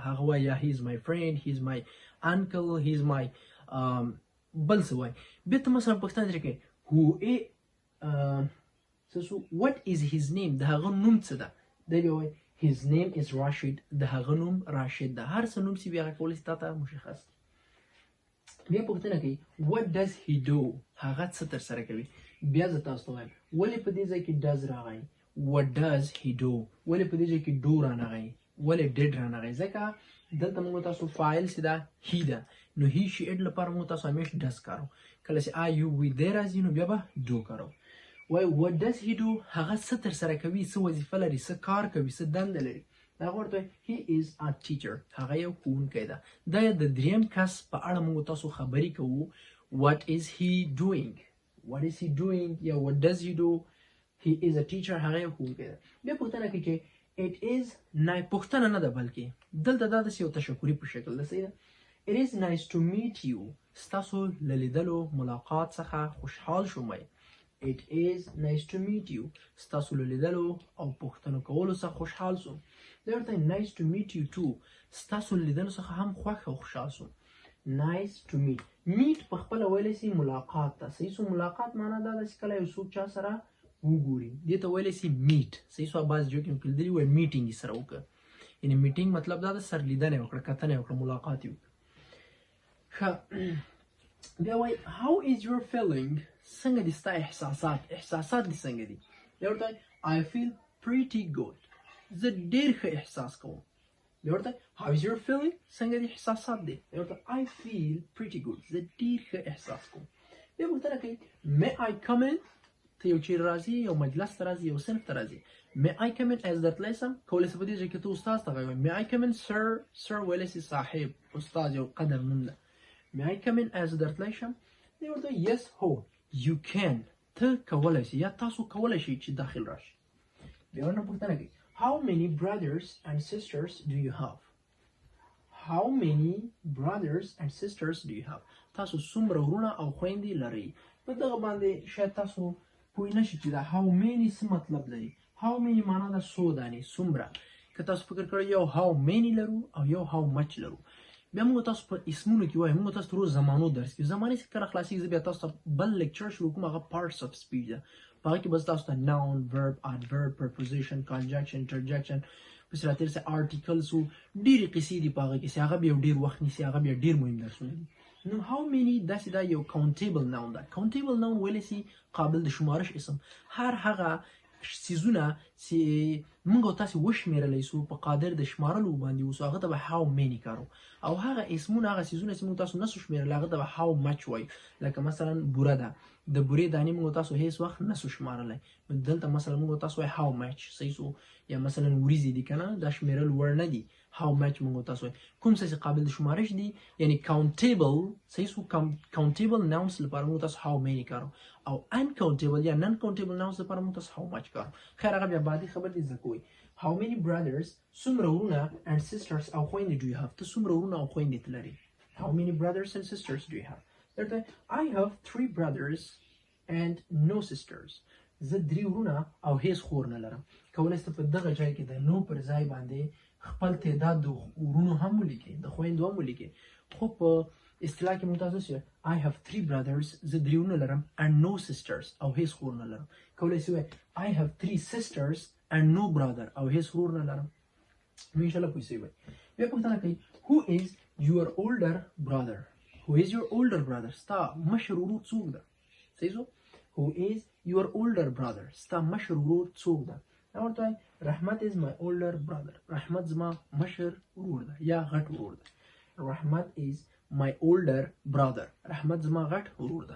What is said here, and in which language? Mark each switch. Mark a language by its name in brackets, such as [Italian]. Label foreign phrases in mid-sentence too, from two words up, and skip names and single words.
[Pashto] هغه وایي یا [English] he is my friend he is my uncle he is my [Pashto] بل څه وایي. بیا ته مثلا پوښتنه ترې کوې [English] what is his name [Pashto] د هغه نوم څه ده. دی بیا وایي [English] his name is Rashid [Pashto] د هغه نوم راشد ده. هر څه نوم چې بیا هغه کولی شي تا ته مشخص. بیا پوښتنه کوي [English] what does he do [Pashto] هغه څه ترسره کوي. بیا زه تاسو ته وایم ولې په دې ځای کې does راغی. [English] what does he do [Pashto] ولې په دې ځای کې do رانغی، ولې did رانغی. ځکه دلته موږ تاسو فاعل چې دا he ده نو [English] he she it [Pashto] لپاره موږ تاسو همیش does کارو. کله چې [English] are you we there [Pashto] راځي نو بیا به do کارو. وای [English] what does he do [Pashto] هغه څه ترسره کوي، څه وظیفه لري، څه کار کوي، څه دنده لري. دا ورته [English] he is a teacher [Pashto] هغه یو ښوونکی ده. دا د دریم کس په اړه موږ تاسو خبرې کوو. [English] what is he doing یا what does he do. he is a teacher [Pashto] هغه یو ښوونکی ده. بیا پوښتنه کوي چې [English] it is [Pashto] پوښتنه نه ده بلکې دلته دا داسې یو تشکري په شکل ده. صحیح ده. [English] it is nice to meet you [Pashto] ستاسو له لیدلو ملاقات څخه خوشحال شوم. [English] it is nice to meet you [Pashto] ستاسو له لیدلو او پوښتنو کولو څخه خوشحال شوم. دا ورته [English] nice to meet you too [Pashto] ستاسو له لیدلو څخه هم خوښ او خوشحال شوم. [English] nice to meet [Pashto] په خپله ویلی سي ملاقات ته. صحیح سو ملاقات معنا دا ده چې کله یو څوک چا سره وګوري دې ته ویلی سي میټ. صحیح سو بعض جو کې مو لیدلي وایي میټینګ یې سره وکړه، یعنې میټینګ مطلب دا ده سر لیدنه یې وکړه، کتنه یې وکړه، ملاقات یې وکړه. ښه بیا وایي [English] how is your feeling [Pashto] څنګه دي ستا احساسات دي څنګه دي. بیا ورته [English] I feel pretty good [Pashto] زه ډېر ښه احساس کوم. بیا ورته [English] how is your feeling [Pashto] څنګه دي احساسات دي. بیا ورته [English] I feel pretty good [Pashto] زه ډېر ښه احساس کوم. بیا پوښتنه کوي [English] may I come in [Pashto] ته یو چیرې راځي، یو مجلس ته راځي، یو صنف ته راځي. [English] may I come in [Pashto] as درتلی سم کولی سي په دې ځای کې ته استاد ته غږ [English] may I come in sir [Pashto] ویلی سي صاحب استاد یو قدر نوم ده. [English] may I come in [Pashto] as درتلی شم. بیا ورته yes هو [English] you can [Pashto] ته کولی سي یا تاسو کولی شئ چې داخل راشي. بیا ورنه پوښتنه کوي [English] how many brothers and sisters do you have [Pashto] تاسو څومره ورونه او خویندې لرئ. په دغه باندې شاید تاسو پوه نه شئ چې دا [English] how many [Pashto] څه مطلب لري. [English] how many [Pashto] معنا ده څو دانې، څومره. که تاسو فکر کړئ یو [English] how many [Pashto] لرو او یو [English] how much [Pashto] لرو. بیا موږ تاسو په اسمونو کې وایو، موږ تاسو روز زمانو درس کې زمانې چې کله خلاصېږي زه بیا تاسو ته بل لیکچر شروع کوم، هغه [English] parts of speech [Pashto] ده. په هغه کې به تاسو ته [English] noun verb adverb preposition conjunction interjection [Pashto] پسې راتېر سي articles و ډېرې قصې دي په هغه کې چې هغه بیا ډېر وخت نیسي، هغه بیا ډېر مهم درسونه دي. نو [English] how many [Pashto] داسې دا یو [English] countable noun [Pashto] ده. [English] countable noun [Pashto] ویلی سي قابل د شمارش اسم. هر هغه څیزونه چې موږ او تاسې وشمېرلی سو په قادر د شمارلو باندې اوسو هغه ته به [English] how many [Pashto] کارو. او هغه اسمونه هغه څیزونه چې موږ تاسو نسو شمېرلی هغه ته به [English] how much [Pashto] وایو. لکه مثلا بوره ده، د بورې دانې موږ تاسو هیڅ وخت نسو شمارلی، دلته مثلا موږ تاسو وایو [English] how much. [Pashto] صحیح سو. یا مثلا وریځې دي که نه دا شمېرل وړ نه دي. [English] how much [Pashto] موږ تاسو وایو. کوم څه چې قابل د شمارش دي یعنی countable. صحیح سو. [English] countable nouns [Pashto] لپاره موږ تاسو [English] how many [Pashto] کارو او uncountable یا [English] non countable nouns [Pashto] لپاره موږ تاسو [English] how much [Pashto] کارو. خیر هغه بیا بعدي خبر دي زده کوئ. [English] how many brothers [Pashto] څومره ورونه [English] and sisters [Pashto] او خویندې [English] do you have [Pashto] ته څومره ورونه او خویندې ته لري. [English] how many brothers and sisters do you have. [Pashto] درته [English] I have 3 brothers and no sisters [Pashto] زه 3 ورونه او هیڅ خور نه لرم. کولی سته په دغه ځای کې د نو پر ځای باندې خپل تعداد د ورونو هم ولیکئ، د خویندو هم ولیکئ. خو په اصطلاح کې موږ تاسو [English] I have 3 brothers [Pashto] زه 3 ورونه لرم [English] and no sisters [Pashto] او هیڅ خور نه لرم. کولی سي [English] I have 3 sisters and no brother [Pashto] او هیڅ ورور نه لرم. نو انشاءالله پوه سوي. بیا پوښتنه کوي [English] who is your older brother [Pashto] ستا مشر ورور څوک ده. صحیح سو. [English] who is your older brother [Pashto] ستا مشر ورور څوک ده. دا ورته وایي رحمت [English] is my older brother [Pashto] رحمت زما مشر ورور ده یا غټ ورور ده. رحمت [English] is my older brother [Pashto] رحمت زما غټ ورور ده.